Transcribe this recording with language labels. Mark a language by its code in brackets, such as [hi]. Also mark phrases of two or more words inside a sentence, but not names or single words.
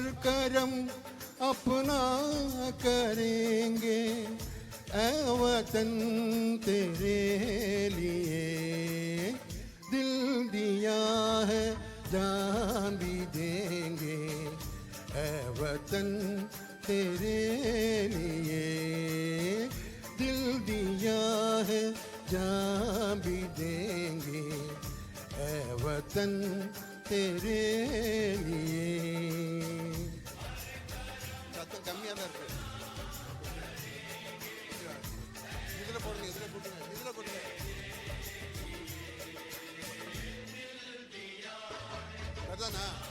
[hi] करम अपना करेंगे, ऐ वतन तेरे लिए दिल दिया है जान भी देंगे, ऐ वतन तेरे लिए दिल दिया है जान भी देंगे, ऐ वतन तेरे लिए. [ta] சத்தம் கம்மியாக தான் இருக்கு. இதில் போடுங்க, இதில் போட்டுங்க, இதில் போட்டுங்க. அதுதானா?